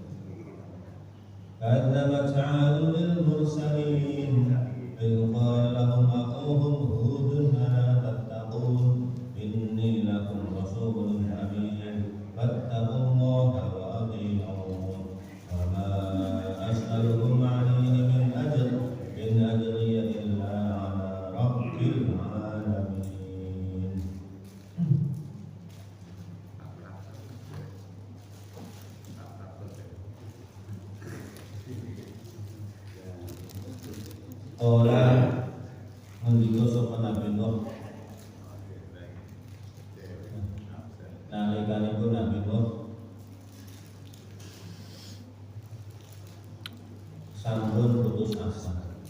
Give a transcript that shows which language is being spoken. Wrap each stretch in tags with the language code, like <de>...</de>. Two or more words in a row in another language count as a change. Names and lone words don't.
<ar>كذبت عاد للمرسلين إذ قال لهم أخوهم هود ألا تتقون إني لكم رسول أمين فاتقوا الله وأطيعون وما أسألكم عليه من أجر إن أجري إلا على رب العالمين.</ar> <jv>Ora ngendika sapa Nabi Nuh nalikanipun Nabi Nuh sampun putus asa.</jv>